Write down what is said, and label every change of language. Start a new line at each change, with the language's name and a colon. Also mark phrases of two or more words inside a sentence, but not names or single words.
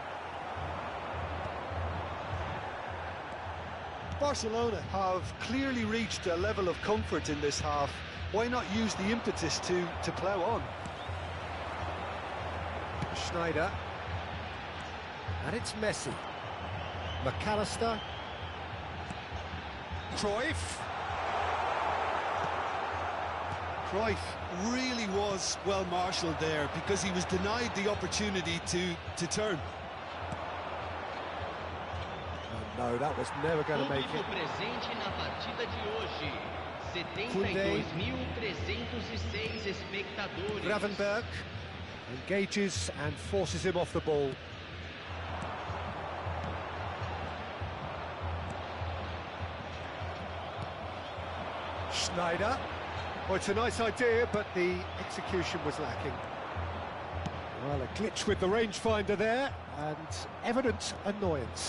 English: Barcelona have clearly reached a level of comfort in this half. Why not use the impetus to plough on? Schneider. And it's Messi. McAllister. Cruyff. Cruyff really was well marshalled there because he was denied the opportunity to turn. Oh, no, that was never going to make it.
Portuguese: Presente na partida de hoje. 72.306 espectadores.
English: Gravenberg engages and forces him off the ball. Schneider. Well, it's a nice idea, but the execution was lacking. Well, a glitch with the rangefinder there, and evident annoyance.